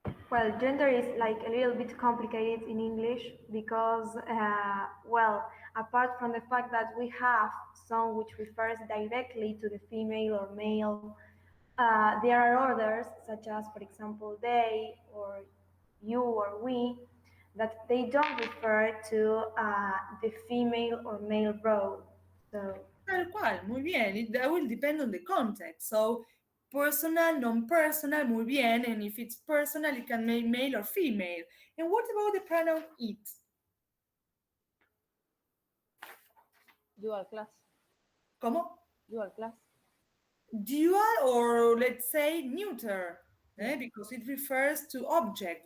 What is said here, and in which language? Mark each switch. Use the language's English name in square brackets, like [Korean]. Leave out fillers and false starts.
[English] Well, gender is like a little bit complicated in English because, well, apart from the fact that we have some which refers directly to the female or male, there are others, such as, for example, they or you or we, that they don't refer to the female or male role. So, [Spanish] Tal cual, muy bien. [English] That will depend on the context. So, personal, non-personal, [Spanish] muy bien. [English] And if it's personal, it can make male or female. And what about the pronoun it? Dual class. [Spanish] ¿Cómo? [English] Dual class. Dual or let's say neuter, because it refers to object.